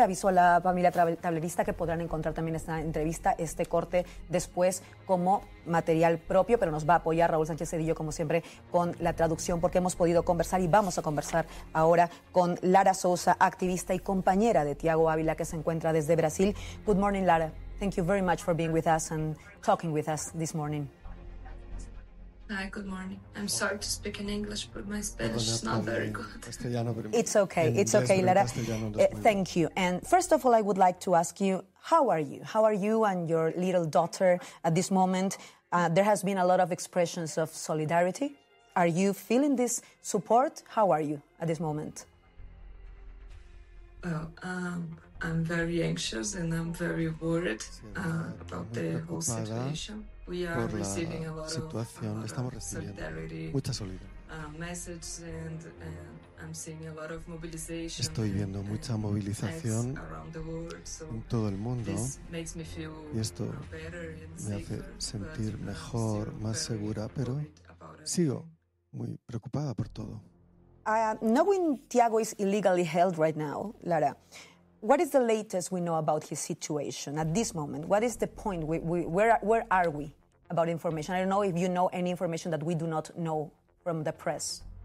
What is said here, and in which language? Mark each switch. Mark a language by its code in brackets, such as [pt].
[es] Aviso a la familia tablerista que podrán encontrar también esta entrevista, este corte, después como material propio, pero nos va a apoyar Raúl Sánchez Cedillo, como siempre, con la traducción, porque hemos podido conversar y vamos a conversar ahora con Lara Sousa, activista y compañera de Tiago Ávila, que se encuentra desde Brasil. [en] Good morning, Lara. Thank you very much for being with us and talking with us this morning. Hi, good morning. I'm sorry to speak in English, but my Spanish is not very good. It's okay. It's okay, Lara. Thank you. And first of all, I would like to ask you, how are you? How are you and your little daughter at this moment? There has been a lot of expressions of solidarity. Are you feeling this support? How are you at this moment? Well, I'm very anxious and I'm very worried about the whole situation. We are receiving a lot of solidarity messages, and I'm seeing a lot of mobilization. [es] Estoy viendo mucha movilización en todo el mundo, y esto me hace sentir mejor, más segura, pero sigo muy preocupada por todo. [en] Knowing Tiago is illegally held right now, Lara, what is the latest we know about his situation at this moment? What is the point? Where are we? About information. I don't know if you know any information that we do not know from the press.